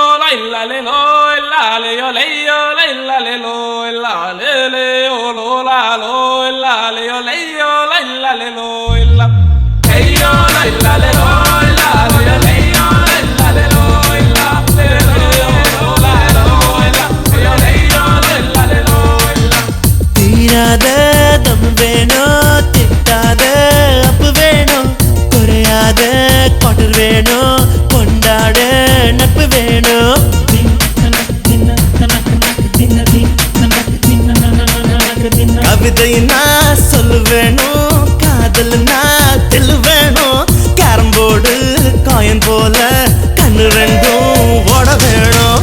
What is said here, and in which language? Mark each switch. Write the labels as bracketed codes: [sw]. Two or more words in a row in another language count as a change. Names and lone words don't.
[ta] la le lo la le yo la le lo la le o lo la le yo la le lo la hey yo la le lo la le yo la le lo la le o la yo la le lo la தீராத தம் வேணும் திட்டாத அப்பு வேணும் குறையாத குவார்டர் வேணும் கொண்டாட நட்பு வேணும் கவிதைனா சொல்லு வேணும் காதல்னா தெல்லு வேணும் [en] carrom board coin [ta] போல கண்ணு ரெண்டும் ஓட வேணும்